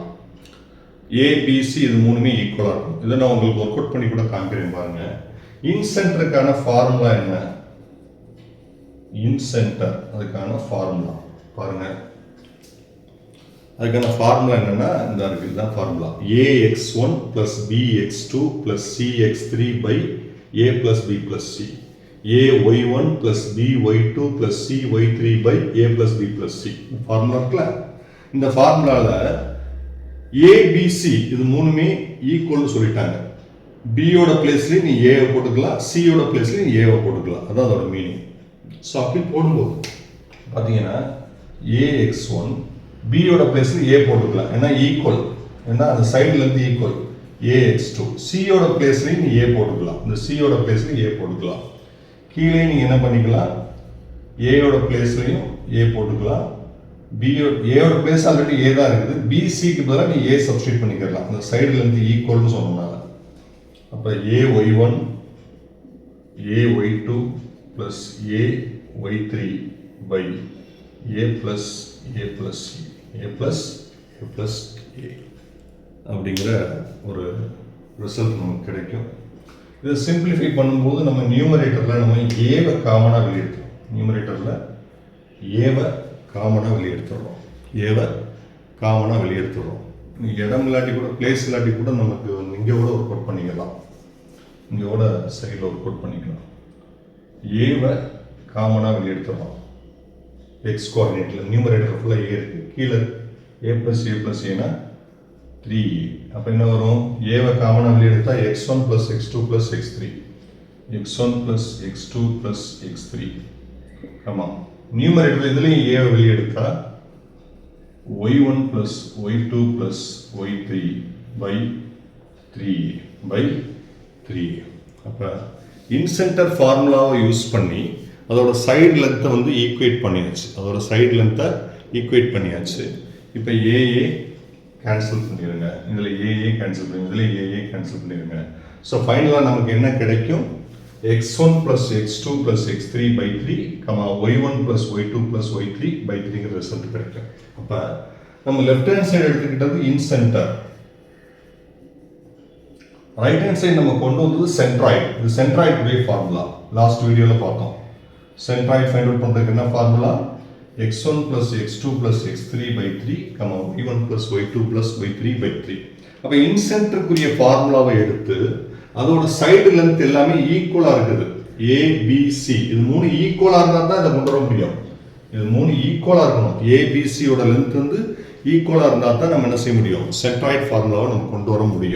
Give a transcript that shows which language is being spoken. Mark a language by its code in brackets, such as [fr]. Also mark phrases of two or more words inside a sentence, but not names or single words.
[ta] ஏபிசி இது மூணுமே ஈக்குவலாக இருக்கும். இதை நான் உங்களுக்கு [en] work out [ta] பண்ணி கூட காமிக்கிறேன் பாருங்க. இன் சென்டருக்கான ஃபார்முலா என்ன? [en] in center [ta] அதுக்கான ஃபார்முலா பாருங்க. அதுக்கான ஃபார்முலா என்னன்னா இந்த இருக்கு, இதுதான் ஃபார்முலா. [en] ax1 plus bx2 plus cx3 by a plus b plus c. ay1 plus by2 plus cy3 by a plus b plus c. [ta] ஃபார்முலா இருக்குல்ல, இந்த ஃபார்முலால abc இது மூணுமே ஈக்குவல்னு சொல்லிட்டாங்க. b யோட பிளேஸ்ல நீ a போட்டுக்கலாம், c யோட பிளேஸ்ல நீ a போட்டுக்கலாம். அதான் அதோட மீனிங். ஸோ அப்படி போடும்போது பார்த்தீங்கன்னா ax1 b யோட பிளேஸ்ல a போட்டுக்கலாம், ஏன்னா ஈக்குவல், ஏன்னா அந்த சைடுல இருந்து ஈக்குவல். ax2 c யோட பிளேஸ்ல நீ a போட்டுக்கலாம், இந்த c யோட பிளேஸ்ல a போட்டுக்கலாம். கீழே நீங்க என்ன பண்ணிக்கலாம், a யோட பிளேஸ்லயும் a போட்டுக்கலாம். b யோட பிளேஸ் ஆல்ரெடி a தான் இருக்குது, bc க்கு பதிலாக நீ a சப்ஸ்டிட்யூட் பண்ணிக்கலாம், அந்த சைடுல இருந்து ஈக்குவல்னு சொன்னனால. அப்ப [en] ay1 ay2 plus ay3 by a plus a [ta] plus c, a plus a plus a அப்படிங்கிற ஒரு ரிசல்ட் நமக்கு கிடைக்கும். இதை சிம்பிளிஃபை பண்ணும்போது நம்ம நியூமரேட்டரில் நம்ம ஏவை காமனாக வெளியெடுத்துறோம். நியூமரேட்டரில் ஏவை காமனாக வெளியெடுத்துடுறோம். ஏவை காமனாக வெளியெடுத்துடுறோம். இடம் இல்லாட்டி கூட, பிளேஸ் இல்லாட்டி கூட நமக்கு இங்கே கூட [en] work out [ta] பண்ணிக்கலாம், இங்கே கூட சைடில் [en] work out [ta] பண்ணிக்கலாம். ஏவை காமனாக வெளியெடுத்துடுறோம். எக்ஸ் கோஆர்டினேட்டில் நியூமரேட்டர் ஃபுல்லாக ஏ இருக்குது, கீழே [en] a plus [ta] ஏனா 3a. அப்போ என்ன வரும், ஏவை காமனாக வெளியெடுத்தா [en] x1 plus x2 plus x3, [ta] x1 plus x2 plus x3. ஆமாம், நியூமரேட்டர் இதுலேயும் ஏவை வெளியெடுத்தா [en] y1 plus y2 plus y3 by 3a [ta] by 3a. அப்போ இன்சென்டர் ஃபார்முலாவை யூஸ் பண்ணி அதோட [en] side length [ta] வந்து ஈக்குவேட் பண்ணியாச்சு. அதோட [en] side length [ta] ஈக்குவேட் பண்ணியாச்சு. இப்போ ஏஏ கேன்சல் பண்ணிடுங்க, இதில் ஏஏ கேன்சல் பண்ணிடுங்க, இதில் ஏஏ கேன்சல் பண்ணிடுங்க. ஸோ ஃபைனலாக நமக்கு என்ன கிடைக்கும், [en] x1 plus x2 plus x3 by 3, y1 plus y2 plus y3 by 3ங்கிற ரிசல்ட் கிடைக்கும். [ta] அப்போ நம்ம [en] left hand side [ta] எடுத்துக்கிட்டது [en] in center, right hand side [ta] நம்ம கொண்டு வந்தது சென்ட்ராய்டு. இது சென்ட்ராய்டுடைய ஃபார்முலா [en] last video [ta] பார்த்தோம். சென்ட்ராய்டு [en] find out [ta] பண்ணுறதுக்கு என்ன ஃபார்முலா, [en] x1 plus x2 plus x3 by 3, y1 plus y2 plus y3 by 3. [ta] அப்போ இன் சென்டருக்குரிய ஃபார்முலாவை எடுத்து அதோட [en] side length [ta] எல்லாமே ஈக்குவலாக இருக்குது. ஏபிசி இது மூணு ஈக்குவலாக இருந்தால் தான் இதை கொண்டு வர முடியும். இது மூணு ஈக்குவலாக இருக்கணும். ஏபிசியோட லென்த் வந்து ஈக்குவலாக இருந்தால் தான் நம்ம என்ன செய்ய முடியும், சென்ட்ராய்டு ஃபார்முலாவை நம்ம கொண்டு வர முடியும்.